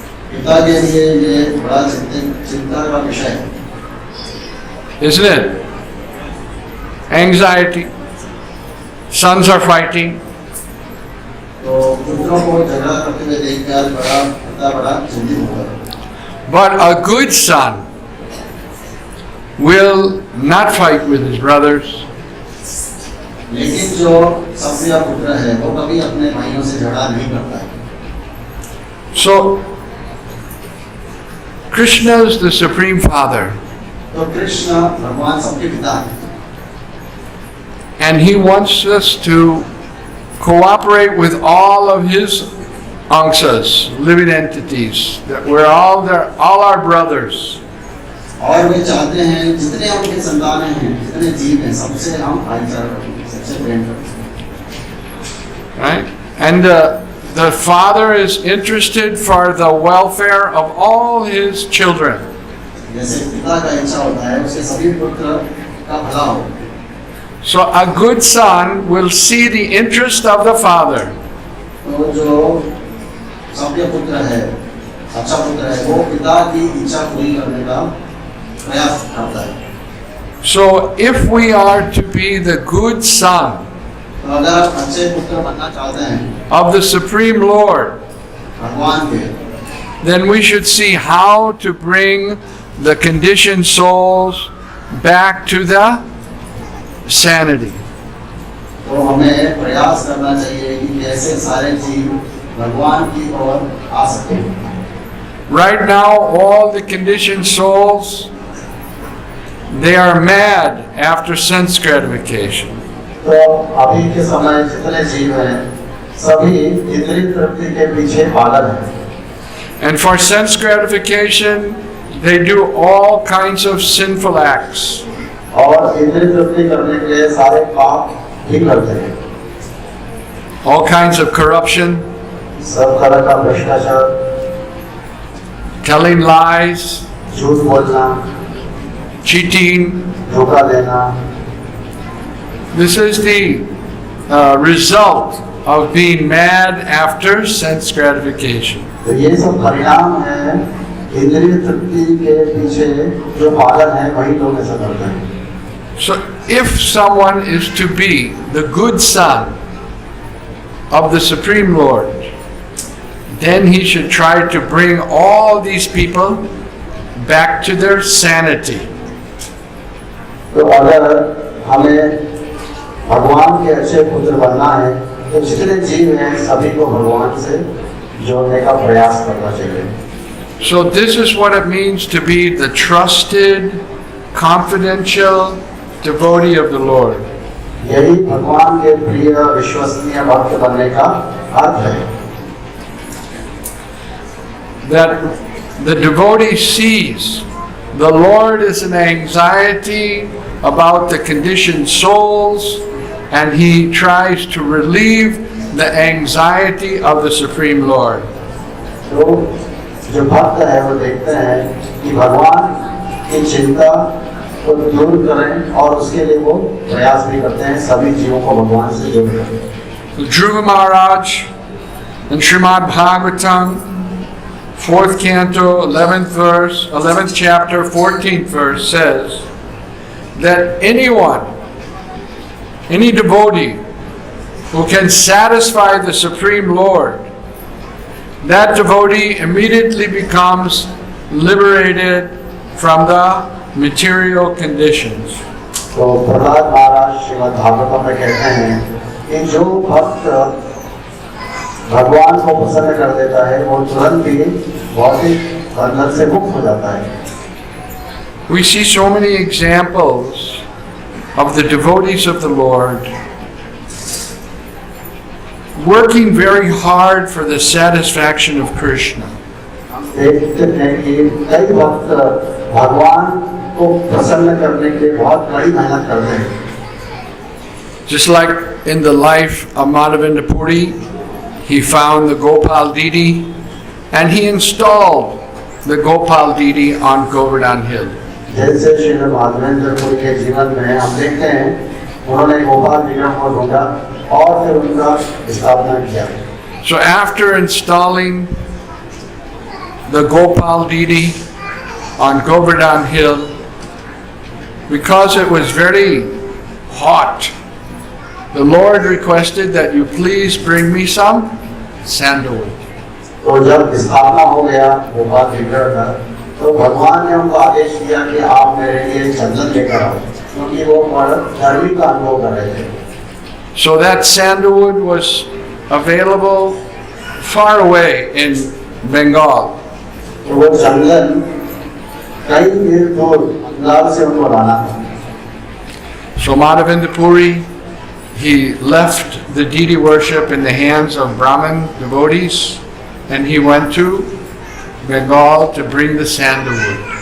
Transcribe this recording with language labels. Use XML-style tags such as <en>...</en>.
<hi>पिता के लिए ये बड़ा चिंता का विषय है.</hi> <en>Isn't it? Anxiety. Sons are fighting.</en> <hi>तो पुत्रों को झगड़ा करते हुए देखकर पिता बड़ा चिंतित होगा.</hi> <en>But a good son will not fight with his brothers.</en> <hi>लेकिन जो सभ्य पुत्र है वो कभी अपने भाइयों से झगड़ा नहीं करता है.</hi> <en>So Krishna is the Supreme Father.</en> <hi>तो कृष्ण भगवान सबके पिता है.</hi> <en>And he wants us to cooperate with all of his angsas, living entities, that we're all our brothers.</en> <hi>और वे चाहते हैं जितने उनके संतान हैं, जितने जीव हैं, सबसे हम भाईचारा करें, सबसे प्रेम करें.</hi> <en>Right? And the father is interested for the welfare of all his children.</en> <hi>जैसे पिता का इच्छा होता है उसके सभी पुत्र का भला हो.</hi> <en>So a good son will see the interest of the father.</en> <hi>तो जो सभ्य पुत्र है, अच्छा पुत्र है, वो पिता की इच्छा पूरी करने का प्रयास करता है.</hi> <en>So if we are to be the good son</en> <hi>तो अगर आप अच्छे पुत्र बनना चाहते हैं</hi> <en>of the Supreme Lord,</en> <hi>भगवान के,</hi> <en>then we should see how to bring the conditioned souls back to the sanity.</en> <hi>तो हमें प्रयास करना चाहिए कि कैसे सारे जीव भगवान की ओर आ सके.</hi> <en>Right now, all the conditioned souls, they are mad after sense gratification.</en> <hi>तो अभी के समय जितने जीव हैं सभी इंद्रिय तृप्ति के पीछे पागल हैं.</hi> <en>And for sense gratification, they do all kinds of sinful acts.</en> <hi>और इंद्रिय तृप्ति करने के लिए सारे पाप भी करते हैं.</hi> <en>All kinds of corruption,</en> <hi>सब तरह का भ्रष्टाचार,</hi> <en>telling lies,</en> <hi>झूठ बोलना,</hi> <en>cheating.</en> <hi>धोखा देना.</hi> <en>This is the result of being mad after sense gratification.</en> <hi>तो ये सब परिणाम है इंद्रिय तृप्ति के पीछे जो पागल हैं वही लोग ऐसा करते हैं.</hi> <en>So if someone is to be the good son of the Supreme Lord, then he should try to bring all these people back to their sanity.</en> <hi>तो अगर हमें भगवान के अच्छे पुत्र बनना है तो जितने जीव हैं सभी को भगवान से जोड़ने का प्रयास करना चाहिए.</hi> <en>So this is what it means to be the trusted, confidential devotee of the Lord.</en> <hi>यही भगवान के प्रिय विश्वसनीय भक्त बनने का अर्थ है.</hi> <en>That the devotee sees the Lord is an anxiety about the conditioned souls, and he tries to relieve the anxiety of the Supreme Lord.</en> <hi>तो जो भक्त है वो देखते हैं कि भगवान की चिंता को दूर करें और उसके लिए वो प्रयास भी करते हैं सभी जीवों को भगवान से जोड़कर.</hi> <en>Dhruva Maharaj in Srimad Bhagavatam, 4th canto, 11th verse, 11th chapter, 14th verse says that anyone, any devotee who can satisfy the Supreme Lord, that devotee immediately becomes liberated from the material conditions.</en> <hi>तो प्रहलाद महाराज श्रीमद् भागवतम में कहते हैं कि जो भक्त भगवान को प्रसन्न कर देता है वो तुरंत ही भौतिक बंधन से मुक्त हो जाता है.</hi> <en>We see so many examples of the devotees of the Lord working very hard for the satisfaction of Krishna.</en> <hi>हम देखते हैं कि कई भक्त भगवान को प्रसन्न करने के लिए बहुत बड़ी मेहनत करते हैं.</hi> <en>Just like in the life of Madhavendra Puri, he found the Gopal Didi and he installed the Gopal Didi on Govardhan Hill.</en> <hi>जैसे श्री माधवेंद्र पुरी के जीवन में हम देखते हैं उन्होंने गोपाल विग्रह को ढूंढा और फिर उनका स्थापना किया.</hi> <en>So after installing the Gopal Didi on Govardhan Hill, because it was very hot, the Lord requested that you please bring me some sandalwood.</en> <hi>तो जब स्थापना हो गया गोपाल विग्रह का तो भगवान ने उनको आदेश दिया कि आप मेरे लिए चंदन लेकर आओ क्योंकि वो गर्मी का अनुभव कर रहे थे.</hi> <en>So that sandalwood was available far away in Bengal.</en> <hi>तो वो चंदन कई मील दूर बंगाल से उनको लाना था.</hi> <en>So Madhavendra Puri, he left the deity worship in the hands of Brahmin devotees and he went to Bengal to bring the sandalwood.</en>